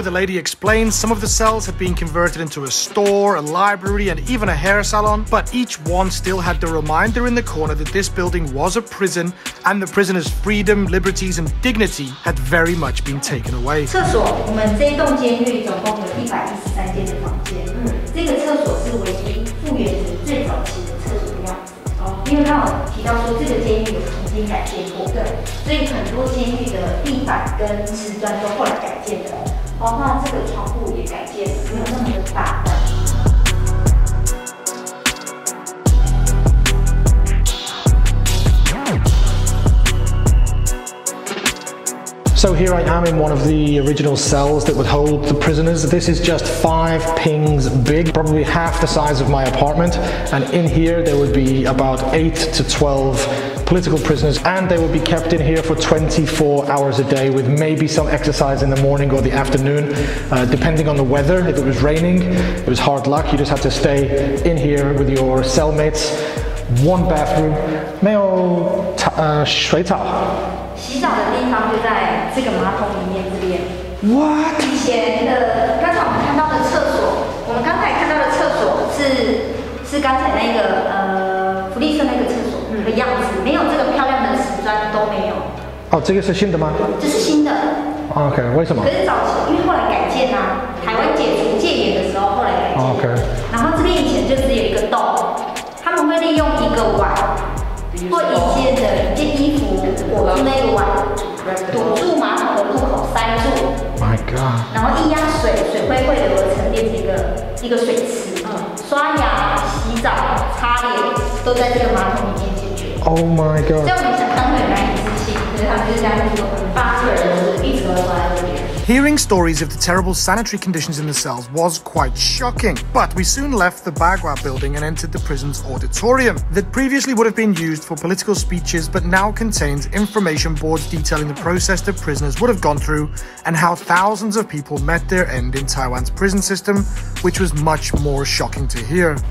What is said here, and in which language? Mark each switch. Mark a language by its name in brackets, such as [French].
[English] the lady explains some of the cells had been converted into a store, a library, and even a hair salon, but each one still had the reminder in the corner that this building was a prison and the prisoners' freedom, liberties, and dignity had very much been taken away. [Chinese] 厕所，我们这一栋监狱总共有113间的房间。这个厕所是唯一复原成最早期的厕所的样子。因为刚好提到说这个监狱有曾经改建过，对，所以很多监狱的地板跟瓷砖都后来改建的，包括这个窗户也改建，没有那么的大。 [English] So here I am in one of the original cells that would hold the prisoners. This is just 5 pings big, probably half the size of my apartment. And in here there would be about 8 to 12 political prisoners, and they would be kept in here for 24 hours a day with maybe some exercise in the morning or the afternoon, depending on the weather. If it was raining, it was hard luck. You just had to stay in here with your cellmates. One bathroom, [Chinese] 没有水澡。洗澡的地方就在这个马桶里面这边。 [English] What？ [Chinese] 以前的刚才我们看到的厕所，我们刚才看到的厕所是刚才那个福利社那个厕所的样子，没有这个漂亮的瓷砖都没有。哦，这个是新的吗？这是新的。 [English] OK， [Chinese] 为什么？可是早期因为后来改建啊，台湾解除戒严的时候后来改建。 OK。 然后这边以前就只有一个洞，他们会利用一个碗。或一件衣服裹住那个碗，堵住马桶的入口，塞住。 [English] My God！ [Chinese] 然后一压水，水会流而成变成一个水池。刷牙、洗澡、擦脸都在这个马桶里面解决。 [English] Oh my God！ [Chinese] 在我们想象会很难以置信，可是他们就是这样做，8个人就是一直都坐在这边。 [English] Hearing stories of the terrible sanitary conditions in the cells was quite shocking, but we soon left the Bagua building and entered the prison's auditorium that previously would have been used for political speeches but now contains information boards detailing the process the prisoners would have gone through and how thousands of people met their end in Taiwan's prison system, which was much more shocking to hear.